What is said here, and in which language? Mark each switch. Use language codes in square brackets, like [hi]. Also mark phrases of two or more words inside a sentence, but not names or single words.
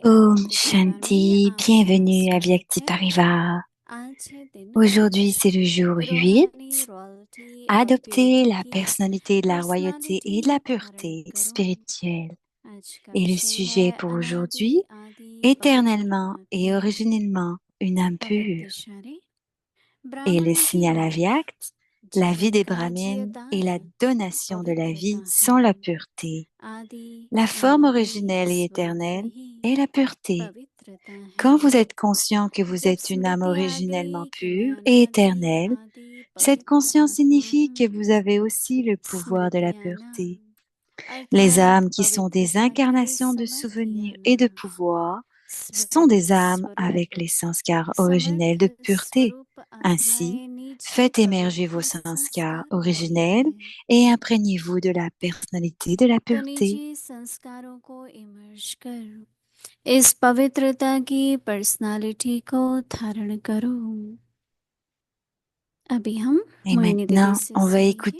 [hi] Om Aditi Shanti, Aapka [fr] bienvenue à Vyakti [hi] स्वागत है Parivar. आज है दिन [fr] Aujourd'hui, c'est le jour 8. [hi] रूहानी रॉयल्टी और [fr] Adopter [hi] प्योरिटी [fr] la [hi] की [fr] personnalité de la royauté [hi] पर्सनालिटी [fr] et de la [hi] धारण [fr] pureté [hi] करो। [fr] spirituelle. [hi] आज का [fr] Et le [hi] विषय है [fr] sujet pour [hi] अनादि [fr] aujourd'hui, [hi] आदि [fr] éternellement et [hi] परमात्मा [fr] originellement une âme pure. [hi] पवित्र [fr] Et le [hi] ब्राह्मण की [fr] signal [hi] लाइफ [fr] avyakt, la vie [hi] जीवन [fr] des [hi] का [fr] brahmines et la [hi] जियदान [fr] donation de la [hi] पवित्रता [fr] vie [hi] है। [fr] sont la pureté. [hi] आदि [fr] La forme [hi] अनादि [fr] originelle et [hi] स्वरूप [fr] éternelle [hi] ही [fr] est la pureté. [hi] पवित्रता [fr] Quand [hi] है। [fr] vous êtes conscient que vous [hi] जब [fr] êtes une âme [hi] स्मृति आ [fr] originellement [hi] गई कि मैं [fr] pure et [hi] अनादि [fr] éternelle, [hi] आदि [fr] cette [hi] पवित्र [fr] conscience [hi] आत्मा [fr] signifie que [hi] हूँ। [fr] vous avez aussi le pouvoir de la [hi] स्मृति आना [fr] pureté. Les [hi] अर्थात [fr] âmes qui sont des [hi] पवित्रता के [fr] incarnations de [hi] समर्थी [fr] souvenirs [hi] आना। [fr] et de pouvoir sont [hi] स्मृत [fr] des âmes avec [hi] स्वरूप [fr] les sanskars originels [hi] समर्थ [fr] de pureté. [hi] स्वरूप [fr] Ainsi, [hi] आत्माएं नीचे [fr] faites émerger vos [hi] पवित्र [fr] sanskars [hi] संस्कार वाली [fr] originels [hi] है। [fr] et imprégnez-vous de la personnalité de la [hi] तो [fr] pureté. [hi] निजी संस्कारों को इमर्ज कर इस पवित्रता की पर्सनालिटी को धारण करो। अभी हम [fr] Et [hi] मोहिनी दीदी [fr] maintenant, [hi] से [fr] on va [hi] सुनेंगे।